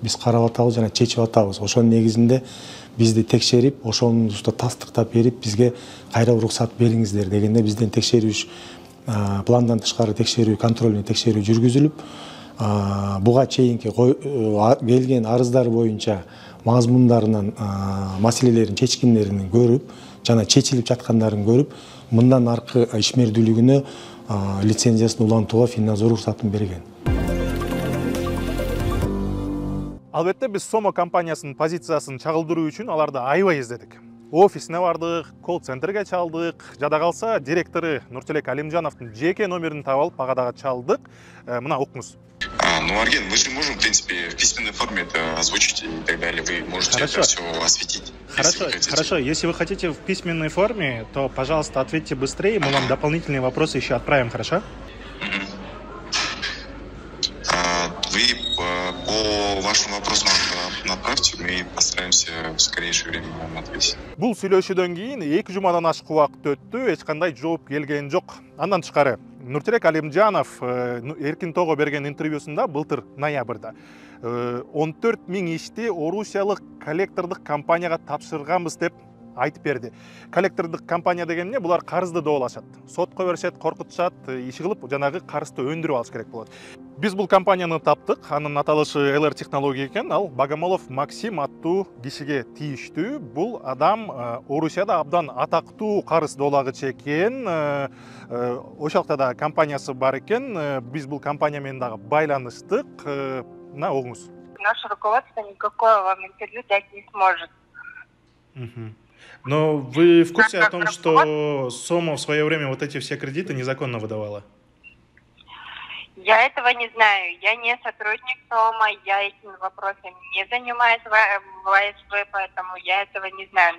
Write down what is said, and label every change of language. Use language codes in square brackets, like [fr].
[ky] Биз карап атабыз жана чечип атабыз. Ошонун негизинде бизди текшерип, ошонун тастыктап берип, бизге кайра уруксат бериңиздер дегенде бизден текшерүү пландан тышкары текшерүү, контрольный текшерүү жүргүзүлүп, буга чейинки келген арыздар боюнча мазмундарынан маселелерин чечкиндерин көрүп, жана чечилип жаткандарын көрүп, мындан аркы ишмердүүлүгүнө лицензиясын улантууга Финнадзор уруксатын берген. Албетте биз Сомо компаниясынын позициясын чагылдыруу үчүн аларды аябай издедик. Офисине бардык, колл-центрге чалдык, жада калса директору Нуртелек Алимжановдун жеке номерин таап алып ага дагы чалдык. Мына укуңуз. [ru] Ну, Арген, мы же можем, в принципе, в письменной форме это озвучить и так далее. Вы можете это все осветить. Хорошо. Если вы хотите в письменной форме, то, пожалуйста, ответьте быстрее. Мы вам дополнительные вопросы еще отправим, хорошо? Вы по вашим вопросам направьте, мы постараемся в скорейшее время вам ответить. [ky] Бул сүйлөшүүдөн кийин 2 жумадан ашык убакыт өттү, эч кандай жооп келген жок. Андан тышкары Нуртирек Алимжанов Эркин Того берген интервьюсунда былтыр ноябрда 14 000 ишти Орусиялык коллектордук компанияга тапшырганбыз деп айтып берди. Коллектордук компания деген эмне? Булар карызды доолашат. Сотко беришет, коркутушат, иш кылып жанагы карызды өндүрүп алыш керек болот. Биз бул компанияны таптык. Анын аталышы LR технология экен. Ал Богомолов Максим аттуу кишиге тийиштүү. Бул адам Орусияда абдан атактуу карыз доолагычы экен. Ошолукта да компаниясы бар экен. Биз бул компания менен дагы байланыштык. На оңуз. [ru] Наше руководство никакое вам интервью дать не сможет. Но вы в курсе о том, что Сома в свое время вот эти все кредиты незаконно выдавала? Я этого не знаю. Я не сотрудник СОМа, я этими вопросами не занимаюсь в АСВ, поэтому я этого не знаю.